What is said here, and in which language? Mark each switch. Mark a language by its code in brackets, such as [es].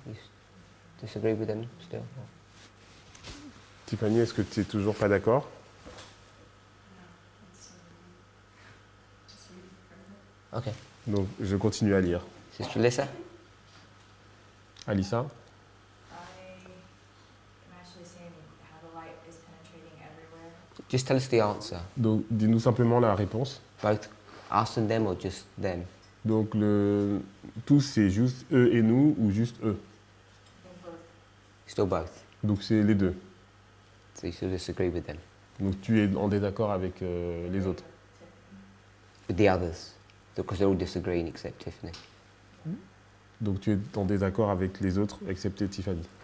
[en] You disagree with them still? [fr] Tiffany, est-ce que tu n'es toujours pas d'accord? [en] No, it's just reading. Okay. [fr] Donc je continue à lire. [en] Sister Alyssa? Alissa? I am actually saying how the light is penetrating everywhere. Just tell us the answer. [fr] Donc dis-nous simplement la réponse. [en] Both us and them or just them? [fr] Donc tous c'est juste eux et nous ou juste eux? [en] I think both. Still both. [fr] Donc c'est les deux. [en] So you still disagree with them? [fr] Donc tu es en désaccord avec les autres. [en] With the others? Because they're all disagreeing except Tiffany. [fr] Donc tu es en désaccord avec les autres excepté Tiffany.